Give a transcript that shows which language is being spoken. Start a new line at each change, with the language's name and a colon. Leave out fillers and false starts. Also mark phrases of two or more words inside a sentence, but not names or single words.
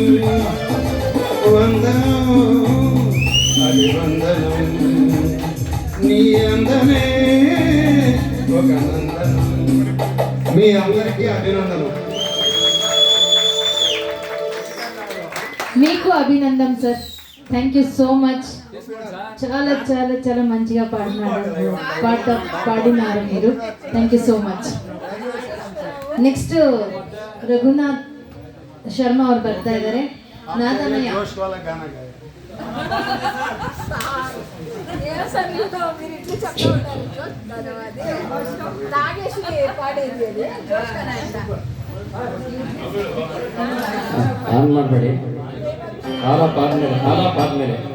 Telugu: వందనం అభివందనం నీ అందమే ఒక నందనం మీ అందరికీ అభినందనం మీకు అభినందన సార్
English: thank you so much
Telugu: చాలా చాలా చాలా మంచిగా పాడినారు మీరు
English: thank you so much
Kannada: ನೆಕ್ಸ್ಟ್ ರಘುನಾಥ್ ಶರ್ಮಾ ಅವ್ರು ಬರ್ತಾ ಇದ್ದಾರೆ ನಾದನಯ್ಯ ಆನ್ ಮಾಡಬೇಡಿ ಆದ್ಮೇಲೆ